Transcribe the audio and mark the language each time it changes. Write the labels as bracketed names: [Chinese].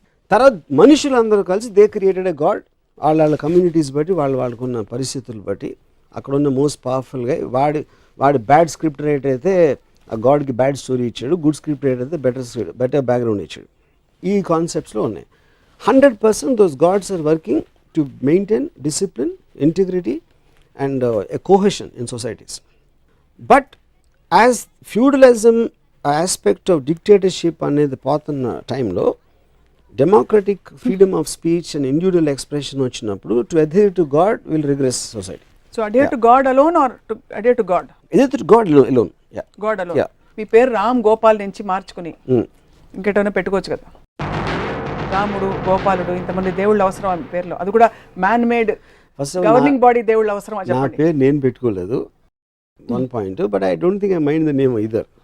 [Telugu] తర్వాత మనుషులందరూ కలిసి [English] They created a god. [Telugu] వాళ్ళ కమ్యూనిటీస్ బట్టి వాళ్ళకున్న పరిస్థితులు బట్టి అక్కడ ఉన్న మోస్ట్ పవర్ఫుల్గా వాడి బ్యాడ్ స్క్రిప్ట్ రైట్ అయితే ఆ గాడ్కి బ్యాడ్ స్టోరీ ఇచ్చాడు, గుడ్ స్క్రిప్ట్ రైట్ అయితే బెటర్ బ్యాక్గ్రౌండ్ ఇచ్చాడు. ఈ కాన్సెప్ట్స్లో ఉన్నాయి. [English] 100% those gods are working to maintain discipline, integrity and a cohesion in societies. But as feudalism aspect of dictatorship [Telugu] అనేది పోతున్న టైంలో [English] democratic freedom of speech and individual expression [Telugu] వచ్చినప్పుడు [English] to adhere to God will regress society. So adhere to God alone or to adhere to God? Adhere to God alone. Yeah. God alone. Yeah. [Telugu] మీ పేరు రామ్ గోపాల్ నుంచి మార్చుకుని ఇంకేటైనా పెట్టుకోవచ్చు కదా. రాముడు, గోపాలుడు, ఇంతమంది దేవుళ్ళు అవసరం ఆ పేర్లో, అది కూడా మ్యాన్ మేడ్ గవర్నింగ్ బాడీ దేవుళ్ళు అవసరం. నా పేరు నేను పెట్టుకోలేదు, [English] One point, but I don't think I mind the name either.